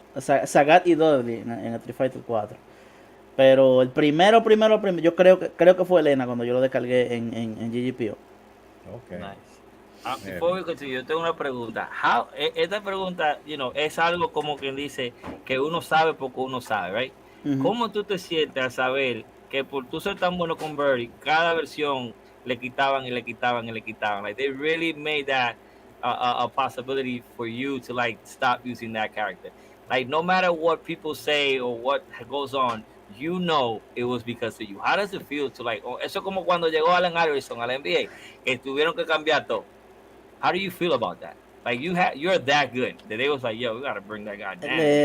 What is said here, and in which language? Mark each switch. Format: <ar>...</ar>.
<es>O sea, Sagat y Dudley en Street Fighter 4. Pero el primero, yo creo que fue Elena cuando yo lo descargué en GGPO.</es> <en>Okay. Nice. Before we continue,</en> <es>yo tengo una pregunta. Esta pregunta, es algo como quien dice que uno sabe porque uno sabe, right? ¿Cómo tú te sientes al saber que por tú ser tan bueno con Birdie, cada versión le quitaban?</es> <en>Like they really made that a possibility for you to like stop using that character. Like no matter what people say or what goes on, it was because of you. How does it feel to like?</en> <es>Eso como cuando llegó Allen Iverson al NBA, que tuvieron que cambiar todo.</es> <en>How do you feel about that? Like you're that good that they was like, yo, we gotta bring that guy down.</en>